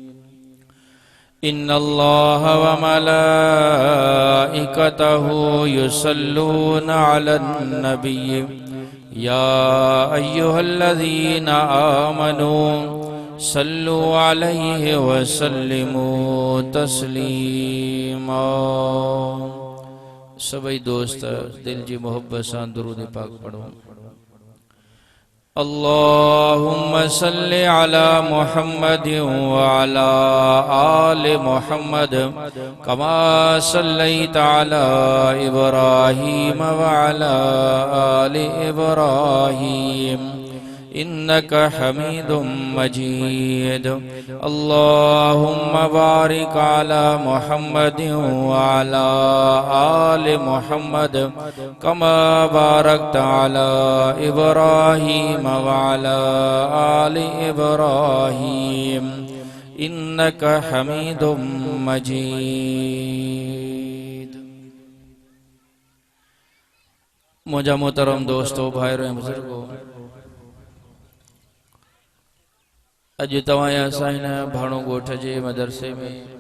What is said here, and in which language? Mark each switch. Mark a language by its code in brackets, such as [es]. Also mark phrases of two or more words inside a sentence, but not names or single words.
[ar] إن الله وملائكته يصلون على النبي يا أيها الذين آمنوا صلوا عليه وسلموا تسليما. [sd] सभी दोस्त दिल जी मोहब्बत सां दुरूद पाक पढ़ो। [ar] اللهم صل على محمد وعلى آل محمد كما صليت على إبراهيم وعلى آل إبراهيم إنك حميد مجيد. اللهم بارك على محمد وعلى آل محمد كما باركت على إبراهيم وعلى آل إبراهيم إنك حميد مجيد. [sd] मुझा मोहतरम दोस्तों, भाइयों ऐं बुजुर्गों, अज तवाया साइन भाणो गोठ जे मदरसे में